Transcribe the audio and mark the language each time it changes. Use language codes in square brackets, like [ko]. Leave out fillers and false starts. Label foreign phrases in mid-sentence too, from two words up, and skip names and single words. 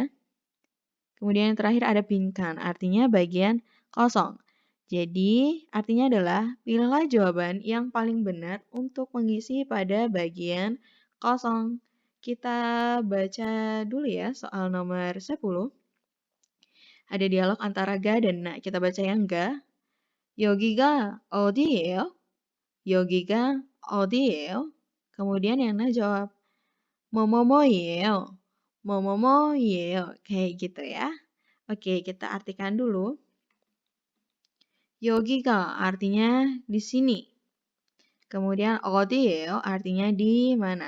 [id] Kemudian yang terakhir ada 빈칸 artinya bagian kosong. Jadi artinya adalah pilihlah jawaban yang paling benar untuk mengisi pada bagian kosong. Kita baca dulu ya soal nomor 10. Ada dialog antara ga dan na. Kita baca yang ga. [ko] 여기가 어디예요? 여기가 어디예요? [id] Kemudian yang na jawab 뭐뭐뭐이에요. [ko] 뭐뭐뭐이에요. [id] Kayak gitu ya. Oke, kita artikan dulu. 여기가 artinya di sini. Kemudian 어디예요 artinya di mana.